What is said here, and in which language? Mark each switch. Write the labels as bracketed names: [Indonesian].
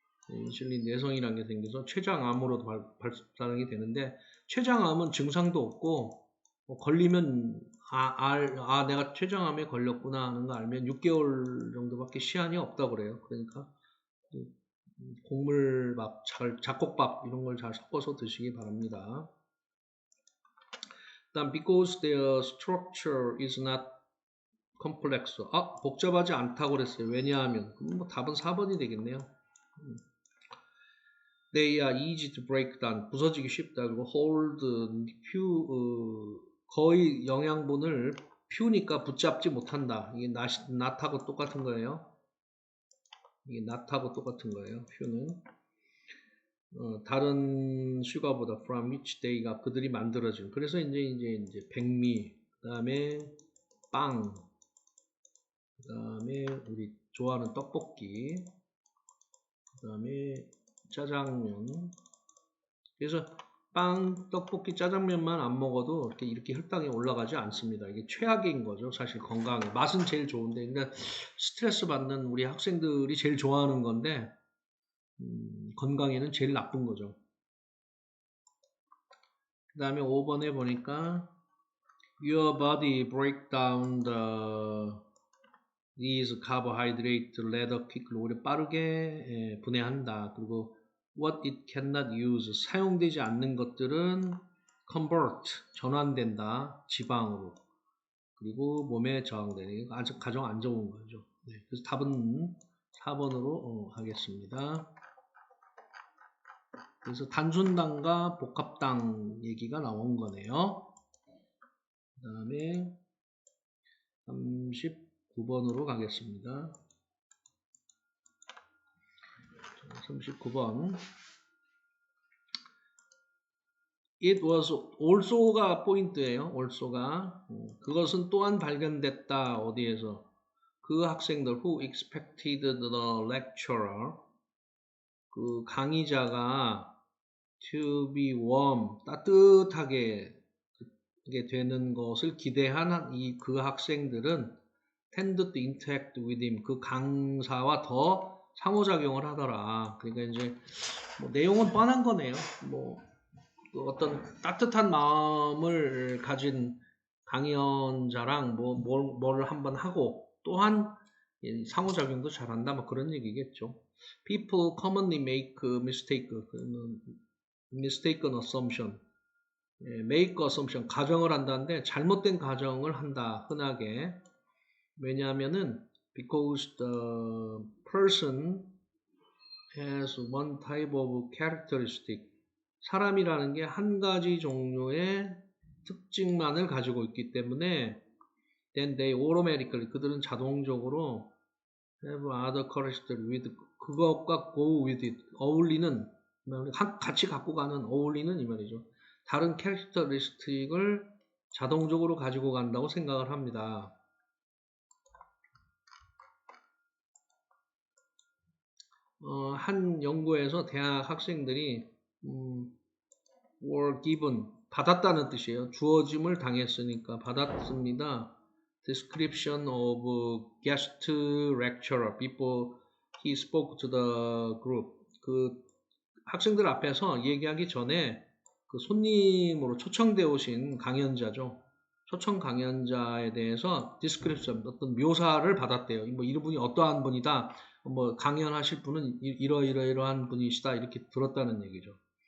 [Korean] 인슐린 내성이라는 게 생겨서 췌장암으로도 발상이 되는데, 췌장암은 증상도 없고 걸리면 내가 췌장암에 걸렸구나 하는 거 알면 6개월 정도밖에 시한이 없다고 그래요. 그러니까 곡물밥, 잡곡밥 이런 걸 잘 섞어서 드시기 바랍니다. 그다음 [English] because their structure is not complex. [Korean] 복잡하지 않다고 그랬어요. 왜냐하면 답은 4번이 되겠네요. [English] They are easy to break down. [Korean] 부서지기 쉽다. 그리고 hold, 거의 영양분을 퓨니까 붙잡지 못한다. 이게 not하고 똑같은 거예요. 이게 not하고 똑같은 거예요. 퓨는. 다른 슈가보다 [English] from which they [Korean] 가 그들이 만들어진. 그래서 이제 백미, 그 다음에 빵, 그 다음에 우리 좋아하는 떡볶이, 그 다음에 짜장면. 그래서 빵, 떡볶이, 짜장면만 안 먹어도 이렇게 혈당이 올라가지 않습니다. 이게 최악인 거죠. 사실 건강에. 맛은 제일 좋은데, 그러니까 스트레스 받는 우리 학생들이 제일 좋아하는 건데, 건강에는 제일 나쁜 거죠. 그 다음에 5번에 보니까, [English] Your body break down these carbohydrates rather quickly. [Korean] 오래 빠르게 분해한다. 그리고 [English] what it cannot use. [Korean] 사용되지 않는 것들은 convert. 전환된다. 지방으로. 그리고 몸에 저항되는. 아주 가장 안 좋은 거죠. 네, 그래서 답은 4번으로 하겠습니다. 그래서 단순당과 복합당 얘기가 나온 거네요. 그 다음에 39번으로 가겠습니다. 39번. [English] It was also가 포인트예요. [Korean] also가. 그것은 또한 발견됐다. 어디에서? 그 학생들 [English] who expected the lecturer. [Korean] 그 강의자가 [English] to be warm. [Korean] 따뜻하게 되는 것을 기대한 그 학생들은 [English] tend to interact with him. [Korean] 그 강사와 더 상호작용을 하더라. 그러니까 이제 뭐 내용은 뻔한 거네요. 뭐 어떤 따뜻한 마음을 가진 강연자랑 뭘 한번 하고 또한 상호작용도 잘한다. 뭐 그런 얘기겠죠. [English] People commonly make mistake. mistaken assumption. make assumption. [Korean] 가정을 한다는데 잘못된 가정을 한다. 흔하게. 왜냐하면은 [English] because the person has one type of characteristic. [Korean] 사람이라는 게 한 가지 종류의 특징만을 가지고 있기 때문에 [English] then they automatically [Korean] 그들은 자동적으로 [English] have other characteristics with [Korean] 그것과 [English] go with it [Korean] 어울리는 같이 갖고 가는 어울리는 이 말이죠. 다른 캐릭터리스틱을 자동적으로 가지고 간다고 생각을 합니다. 한 연구에서 대학 학생들이 [English] were given [Korean] 받았다는 뜻이에요. 주어짐을 당했으니까 받았습니다. [English] Description of guest lecturer before he spoke to the group. [Korean] 그 학생들 앞에서 얘기하기 전에 그 손님으로 초청되어 오신 강연자죠. 초청 강연자에 대해서 description 어떤 묘사를 받았대요. 뭐 이분이 어떠한 분이다. 뭐 강연하실 분은 이러이러한 분이시다 이렇게 들었다는 얘기죠.